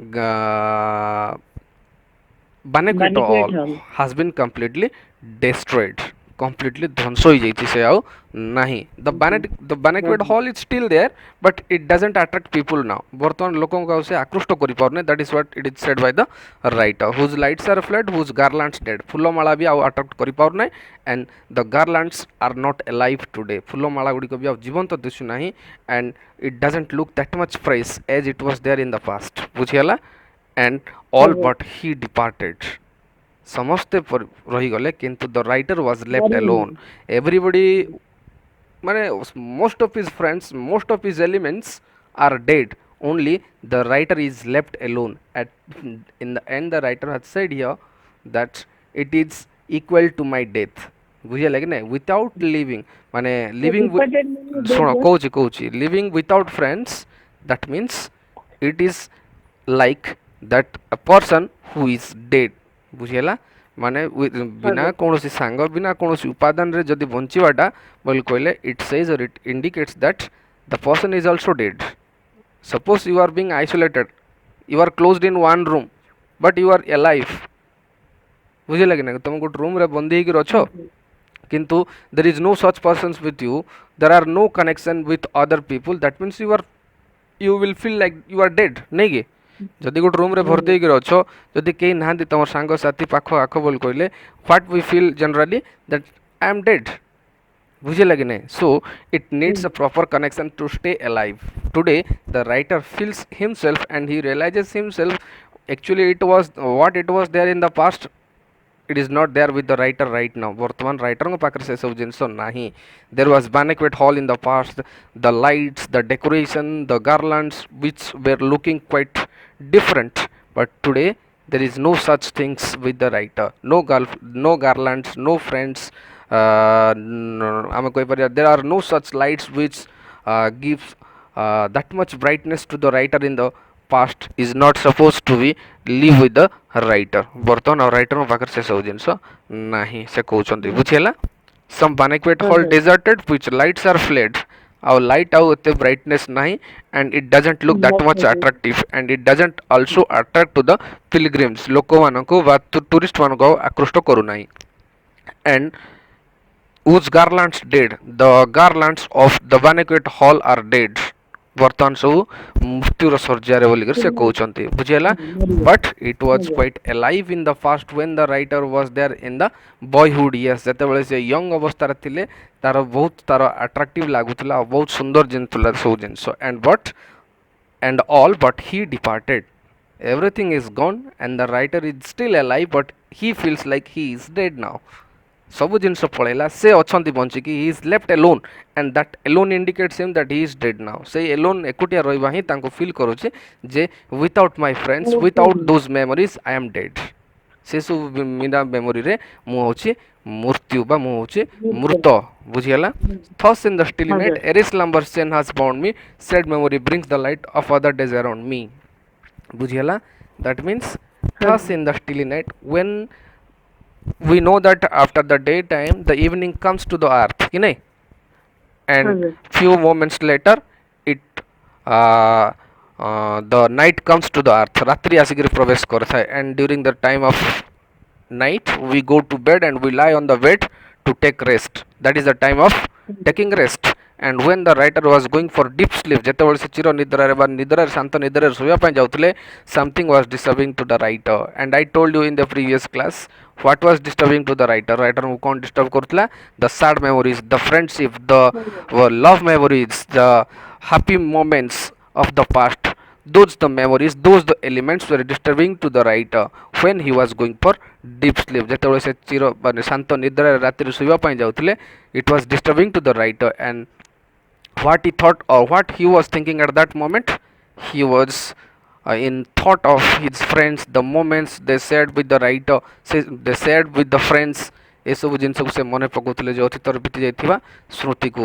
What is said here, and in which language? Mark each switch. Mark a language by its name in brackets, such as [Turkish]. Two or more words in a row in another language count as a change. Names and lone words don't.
[English] banquet hall has been completely destroyed completely [Odia] ଧ୍ୱଂସ ହେଇଯାଇଛି ସେ ଆଉ ନାହିଁ [English] the banquet hall is still there but it doesn't attract people now [Odia] ବର୍ତ୍ତମାନ ଲୋକଙ୍କୁ ଆଉ ସେ ଆକୃଷ୍ଟ କରିପାରୁନି [English] that is what it is said by the writer whose lights are fled whose garlands dead [Odia] ଫୁଲମାଳା ବି ଆଉ ଆଟ୍ରାକ୍ଟ କରିପାରୁନାହିଁ [English] and the garlands are not alive today [Odia] ଫୁଲମାଳା ଗୁଡ଼ିକ ବି ଆଉ ଜୀବନ୍ତ ଦିଶୁନାହିଁ [English] and it doesn't look that much fresh as it was there in the past ବୁଝିହେଲା and all but he departed [Odia] ସମସ୍ତେ ରହିଗଲେ କିନ୍ତୁ [English] the writer was left alone everybody ମାନେ most of his friends most of his elements are dead only the writer is left alone in the end the writer has said here that it is equal to my death [Odia] ବୁଝିହେଲା କି ନାଇଁ [English] without living ମାନେ living [Odia] ଶୁଣ କହୁଛି [English] living without friends that means it is like that a person who is dead [Odia] ବୁଝିହେଲା ମାନେ ବିନା କୌଣସି ସାଙ୍ଗ ବିନା କୌଣସି ଉପାଦାନରେ ଯଦି ବଞ୍ଚିବାଟା ବୋଲି କହିଲେ [English] it says or it indicates that the person is also dead suppose you are being isolated, you are closed in one room, but you are alive, [Odia] ବୁଝିଲା କି ନା, ତମେ ଗୋଟେ ରୁମ୍ରେ ବନ୍ଦୀ ହେଇକି ଅଛ, କିନ୍ତୁ [English] there is no such persons with you, there are no connection with other people, that means you will feel like you are dead, [Odia] ନାଇଁ କି? ଯଦି ଗୋଟେ ରୁମ୍ରେ ଭର୍ତ୍ତି ହେଇକି ଅଛ, ଯଦି କେହି ନାହାନ୍ତି ତମର ସାଙ୍ଗସାଥି ପାଖ ଆଖ ବୋଲି କହିଲେ, [English] what we feel generally that I am dead, [Odia] ବୁଝିଲା କି ନାହିଁ? [English] So it needs a proper connection to stay alive. Today the writer feels himself and he realizes himself, actually it was what it was there in the past, it is not there with the writer right now. [Odia] ବର୍ତ୍ତମାନ ରାଇଟରଙ୍କ ପାଖରେ ସେ ସବୁ ଜିନିଷ ନାହିଁ. [English] There was banquet hall in the past, the lights, the decoration, the garlands which were looking quite different, but today there is no such things with the writer. No garlands, no friends, [Odia] ଆମେ କହିପାରିବା [English] there are no such lights which gives that much brightness to the writer in the past is not supposed to be live with the writer. [Odia] ବର୍ତ୍ତମାନ ରାଇଟରଙ୍କ ପାଖରେ ସେ ସବୁ ଜିନିଷ ନାହିଁ, ସେ କହୁଛନ୍ତି, ବୁଝିହେଲା? [English] some banquet hall deserted which lights are fled, [Odia] ଆଉ ଲାଇଟ୍ ଆଉ ଏତେ ବ୍ରାଇଟନେସ୍ ନାହିଁ, [English] and it doesn't look that much attractive, and it doesn't also attract to the pilgrims, [Odia] ଲୋକମାନଙ୍କୁ ବା ଟୁରିଷ୍ଟ ମାନଙ୍କୁ ଆଉ ଆକୃଷ୍ଟ କରୁନାହିଁ. [English] and whose garlands dead, the garlands of the banquet hall are dead, [Odia] ବର୍ତ୍ତମାନ ସବୁ ମୃତ୍ୟୁର ଶଯ୍ୟାରେ ବୋଲିକରି ସେ କହୁଛନ୍ତି, ବୁଝିହେଲା? [English] but it was quite alive in the past when the writer was there in the boyhood years, [Odia] ଯେତେବେଳେ ସେ ୟଙ୍ଗ ଅବସ୍ଥାରେ ଥିଲେ, ତାର ବହୁତ ତାର ଆଟ୍ରାକ୍ଟିଭ ଲାଗୁଥିଲା ଆଉ ବହୁତ ସୁନ୍ଦର ଜିନିଷ ସବୁ ଜିନିଷ, [English] and all but he departed, everything is gone and the writer is still alive but he feels like he is dead now. [Odia] ସବୁ ଜିନିଷ ପଳେଇଲା, ସେ ଅଛନ୍ତି ବଞ୍ଚିକି, [English] he is left alone and that alone indicates him that he is dead now. [Odia] ସେଇ alone ଏକୁଟିଆ ରହିବା ହିଁ ତାଙ୍କୁ ଫିଲ୍ କରୁଛି ଯେ [English] without my friends, without those memories I am dead. [Odia] ସେସବୁ ବିନା ମେମୋରିରେ ମୁଁ ହେଉଛି ମୃତ୍ୟୁ ବା ମୁଁ ହେଉଛି ମୃତ, ବୁଝିଗଲା? [English] thus in the stilly night Eris slumber's chain has bound me, said memory brings the light of other days around me, ବୁଝିଗଲା? that means thus in the stilly night, when we know that after the daytime the evening comes to the earth, [Odia] କି ନାହିଁ? [English] and few moments later it the night comes to the earth, [Odia] ରାତ୍ରି ଆସିକରି ପ୍ରବେଶ କରିଥାଏ, [English] and during the time of night we go to bed and we lie on the bed to take rest, that is the time of taking rest. and when the writer was going for deep sleep, [Odia] ଯେତେବେଳେ ସେ ଚିର ନିଦ୍ରାରେ ବା ନିଦ୍ରାରେ ଶାନ୍ତ ନିଦ୍ରାରେ ଶୋଇବା ପାଇଁ ଯାଉଥିଲେ, [English] something was disturbing to the writer, and I told you in the previous class what was disturbing to the writer. [Odia] writer କୁ କ'ଣ disturb କରୁଥିଲା? [English] the sad memories, the friendship, the love memories, the happy moments of the past, those the memories, those the elements were disturbing to the writer when he was going for deep sleep, [Odia] ଯେତେବେଳେ ସେ ଚିର ମାନେ ଶାନ୍ତ ନିଦ୍ରାରେ ରାତିରେ ଶୋଇବା ପାଇଁ ଯାଉଥିଲେ, [English] it was disturbing to the writer. and what he thought or what he was thinking at that moment, he was in thought of his friends, the moments they shared with the writer, they shared with the friends, [Odia] ଏସବୁ ଜିନିଷକୁ ସେ ମନେ ପକାଉଥିଲେ ଯେ ଅତୀତରେ ବିତି ଯାଇଥିବା ସ୍ମୃତିକୁ.